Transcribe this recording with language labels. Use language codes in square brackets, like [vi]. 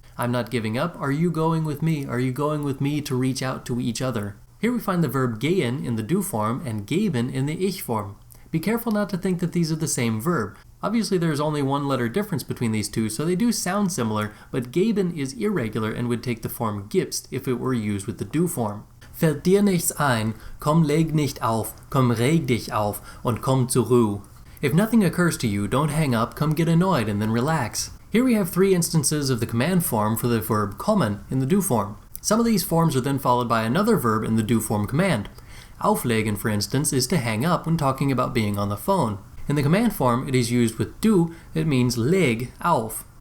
[en] I'm not giving up. Are you going with me? Are you going with me to reach out to each other? Here we find the verb gehen in the do form and geben in the ich form. Be careful not to think that these are the same verb. Obviously there's only one letter difference between these two, so they do sound similar, but geben is irregular and would take the form gibst if it were used with the do form. [de] Fällt dir nichts ein, komm leg nicht auf, komm reg dich auf und komm zur Ruhe. [en] If nothing occurs to you, don't hang up, come get annoyed and then relax. Here we have 3 instances of the command form for the verb kommen in the do form. Some of these forms are then followed by another verb in the do form command. Auflegen, for instance, is to hang up when talking about being on the phone. In the command form, it is used with do, it means leg auf.